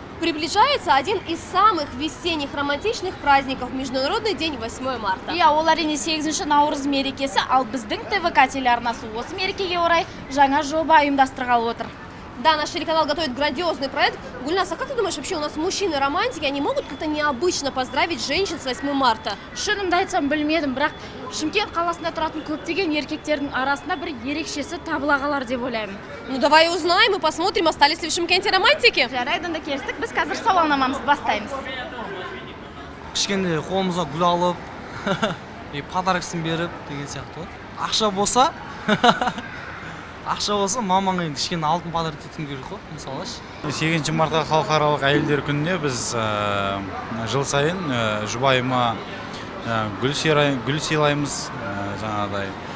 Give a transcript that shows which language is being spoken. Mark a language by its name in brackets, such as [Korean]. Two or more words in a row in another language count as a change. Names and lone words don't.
[Russian] Приближается один из самых весенних романтичных праздников – Международный день 8 марта. [Kazakh] Иә, ол әрине 8 наурыз мерекесі, ал біздің ТВК телеарнасы осы мерекеге орай жаңа жоба ұйымдастырғалы отыр. [Russian] Да, наш телеканал готовит грандиозный проект. Гульнас, а как ты думаешь, вообще у нас мужчины-романтики, они могут как-то необычно поздравить женщин с 8 марта? [Kazakh] Шынымды айтсам білмедім, бірақ Шымкент қаласында тұратын көптеген еркектердің арасында бір ерекшесі табыла қалар деп ойлаймын. [Russian] Ну давай узнаем и посмотрим, остались ли в Шымкенте романтики. [Kazakh] Жарайды, онда келістік, біз қазір сауалнамамызды бастаймыз. Кішкенде қолымызға гүл алып, подаркасын беріп деген сияқты. Ақша болса, мамаңа енді кішкене алтын подарок етуім керек қой, мысалы. 8 мартқа халықаралық әйелдер күніне біз жыл сайын жұбайыма гүл сыйлаймыз, жаңағыдай